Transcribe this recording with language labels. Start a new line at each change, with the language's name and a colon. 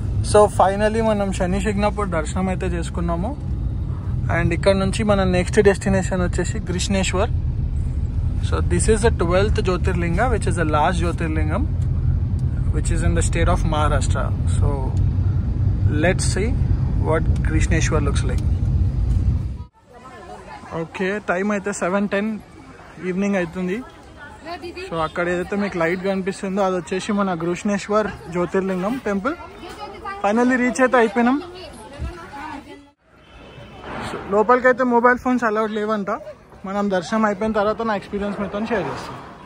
Telugu: So finally మనం శని శిగ్నపూర్ దర్శనం అయితే చేసుకున్నాము.
English: and
Telugu: ఇక్కడ నుంచి మన నెక్స్ట్ డెస్టినేషన్ వచ్చేసి
English: Krishneshwar. So this is the 12th jyotirlinga which is the last జ్యోతిర్లింగం which is in the state of Maharashtra. So let's see what Krishneshwar looks like.
Telugu: Okay, time అయితే 7:10 ఈవినింగ్ అవుతుంది. సో అక్కడ ఏదైతే మీకు లైట్ కనిపిస్తుందో అది వచ్చేసి మన కృష్ణేశ్వర్ జ్యోతిర్లింగం టెంపుల్. ఫైనల్లీ రీచ్ అయితే అయిపోయినాం. సో లోపలికైతే మొబైల్ ఫోన్స్ అలౌడ్ లేవంట. మనం దర్శనం అయిపోయిన తర్వాత నా ఎక్స్పీరియన్స్ మీతో షేర్ చేస్తాం.